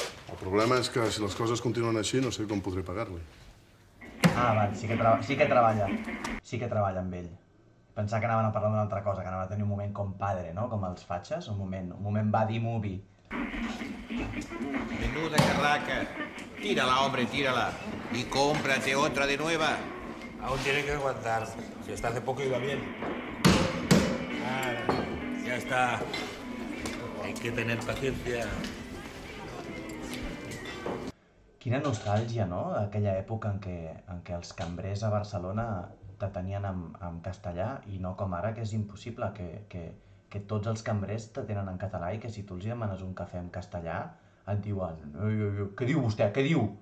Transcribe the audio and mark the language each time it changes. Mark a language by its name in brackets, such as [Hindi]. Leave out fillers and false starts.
[Catalan] El problema és que si les coses continuen així no sé com podré pagar-li. Va, sí que treballa. Sí que treballa amb ell. Pensava que anaven a parlar d'una altra cosa, que anaven a tenir un moment compadre, ¿no? Com els fatxes, un moment buddy-movie. [Spanish] Menuda carraca. Tírala, hombre, tírala. Y cómprate otra de nueva. Aún tiene que aguantar. Si hasta hace poco iba bien. Ya está. Hay que tener paciencia. [Catalan] Quina nostàlgia, no?, d'aquella època en què els cambrers a Barcelona te tenien en castellà i no com ara, que és impossible, que tots els cambrers te tenen en català i que si tu els demanes un cafè en castellà et diuen «Què diu vostè? Què diu?